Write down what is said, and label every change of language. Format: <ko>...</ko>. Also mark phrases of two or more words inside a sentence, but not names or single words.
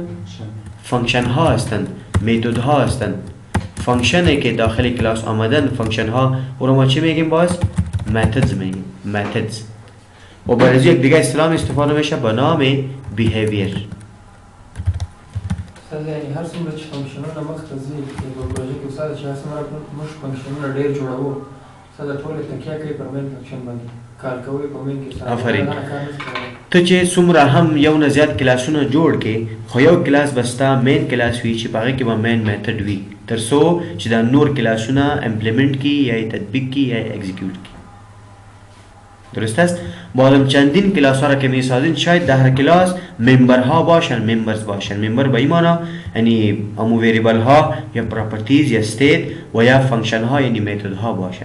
<fa>فانکشن ها هستن، میتود ها هستن. فانکشنی که داخل کلاس آمدن، فانکشن ها او رو ما چی میگیم باز؟ methods میگیم. methods. و برای یک دیگه اصطلاح استفاده میشه به نام behavior.</fa> <ps>یعنی هر څومره چې فنکشنونه مخته ځي په پروژه کې استاد چې هر څومره موږ فنکشنونه ډېر جوړوو استاد ټول تکیه کوي پر</ps> <en>main function</en> <ps>باندې کار کوي په مین کې. آفرین. ته چې څومره هم یو نه زیات کلاسونه جوړ کې خو یو کلاس بستا</ps> <en>main class</en> <ps>وي چې په هغه کې به</ps> <en>main method</en> <ps>وي تر څو چې دا نور کلاسونه امپلیمنٹ کی یا تطبیق کی یا اگزیکیوت کی.</ps> <fa>درست است؟ بعدم چندین کلاس ها را که میسازین شاید در هر کلاس ممبر ها باشن، ممبرز باشن. ممبر به این معنا یعنی امو ویریبل ها یا پراپرتیز یا استیت و یا فانکشن ها یعنی میتود ها باشن.</fa>